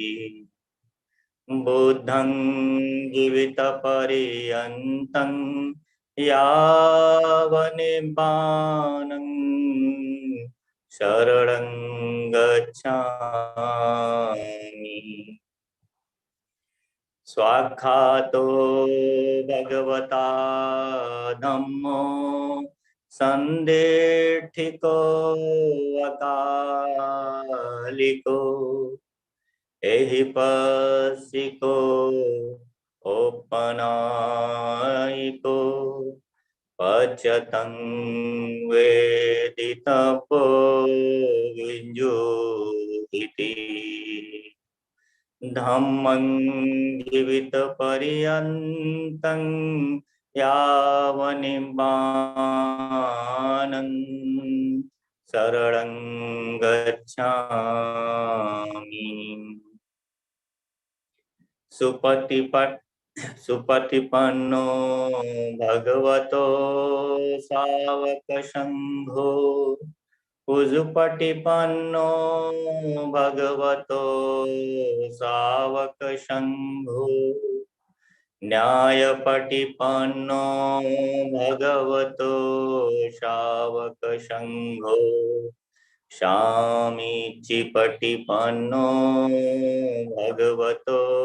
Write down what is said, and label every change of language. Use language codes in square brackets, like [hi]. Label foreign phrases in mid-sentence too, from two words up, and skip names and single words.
[pi] बुद्धं जीवितपर्यन्तं यावन्निब्बानं शरणं गच्छामि। स्वाख्यातो भगवता धम्मो सन्देठिको अकालिको एहिपस्सिको औपनायिको पच्यतं वेदितपो विञ्जुहिति। धम्मं जीवितपर्यन्तं यावन्निब्बानं शरणं गच्छामि। सुपतिपन्नो भगवतो सावक संघो उजुपटिपन्नो भगवतो सावक संघो न्यायपटिपन्नो भगवतो शावक संघो शामीचिपटिपन्नो भगवतो